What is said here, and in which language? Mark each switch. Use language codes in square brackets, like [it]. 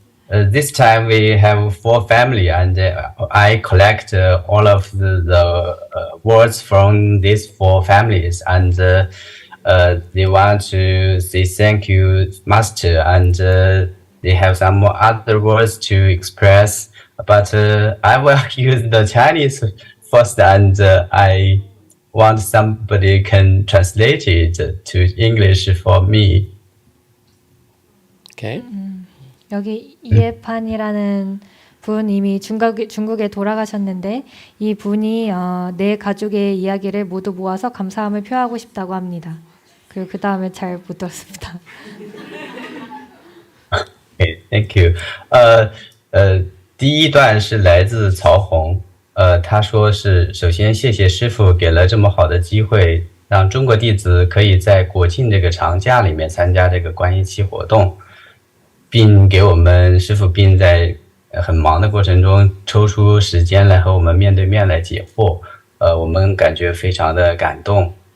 [en] This time we have 4 family, and I collect all of the words from these 4 families, and they want to say thank you, Master, and they have some other words to express. But I will use the Chinese first, and I want somebody can translate it to English for me. Okay. [ko] 여기 이해판이라는 분 이미 중국에 돌아가셨는데 이 분이 내 가족의 이야기를 모두 모아서 감사함을 표하고 싶다고 합니다. 그리고 그 다음에 잘 못 들었습니다. [en] Okay, thank you. [zh] 第一段是来自曹红，他说是首先谢谢师父给了这么好的机会，让中国弟子可以在国庆这个长假里面参加这个观音期活动。并给我们师父并在很忙的过程中抽出时间来和我们面对面来解惑，我们感觉非常的感动。